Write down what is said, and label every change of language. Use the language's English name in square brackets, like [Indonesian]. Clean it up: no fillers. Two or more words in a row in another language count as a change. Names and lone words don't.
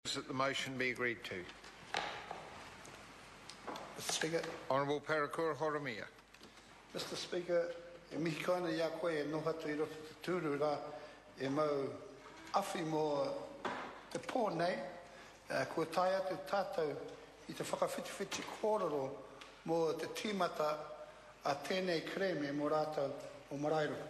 [English] That the motion be agreed to. Mr. Speaker. Honourable Parakura Horomia. Mr. Speaker, [Māori] e mihi kaina ia koe e noha tu i roto te tūru rā e mau awhi mō te pō nei, kua tai atu tātou i te whakawhitiwhiti kōrero mō te tīmata a tēnei kreme mō rātou o Maraeroa.